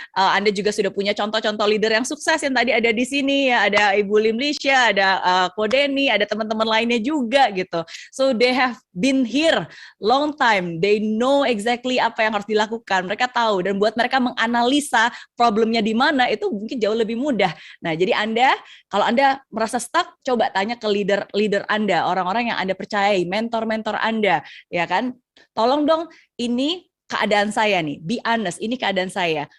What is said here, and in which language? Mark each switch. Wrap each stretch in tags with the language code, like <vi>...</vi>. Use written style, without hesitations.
<id>Anda juga sudah punya contoh-contoh leader yang sukses yang tadi ada di sini ya, ada Ibu Limlisha, ada Kodeni, ada teman-teman lainnya juga gitu.</id> <en>So they have been here long time. They know exactly</en> <id>apa yang harus dilakukan. Mereka tahu, dan buat mereka menganalisa problemnya di mana itu mungkin jauh lebih mudah. Nah, jadi kalau Anda merasa stuck, coba tanya ke leader Anda, orang-orang yang Anda percayai, mentor-mentor Anda, ya kan? Tolong dong, ini keadaan saya nih,</id> <en>be honest,</en> <id>ini keadaan saya.</id>